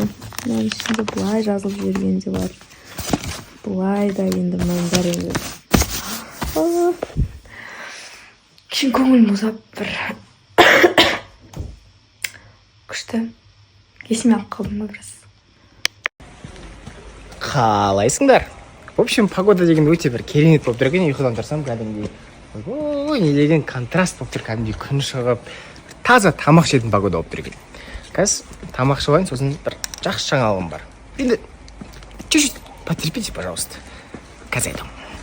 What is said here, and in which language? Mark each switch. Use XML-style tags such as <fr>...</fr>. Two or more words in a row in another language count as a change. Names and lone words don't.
<kk>Мынаның ішінде бұлай жазылып жүрген де бар. Бұлай да енді мынаның бәрі енді. Кішкене көңілім босап бір күшті. Есіме алып қалдым ба біраз. Қалайсыңдар?</kk> <ru>В общем,</ru> <kk>погода деген өте бір керемет болып тұр екен. Ұйқыдан тұрсам кәдімгідей. Ой, не деген контраст болып тұр, кәдімгідей күн шығып, таза тамақ жейтін погода болып тұр екен. Қазір тамақ жеп, сосын бір жақсы жаңалығым бар.</kk> <ru>Енді чуть-чуть потерпите, пожалуйста.</ru> <kk>Қазір айтамын.</kk>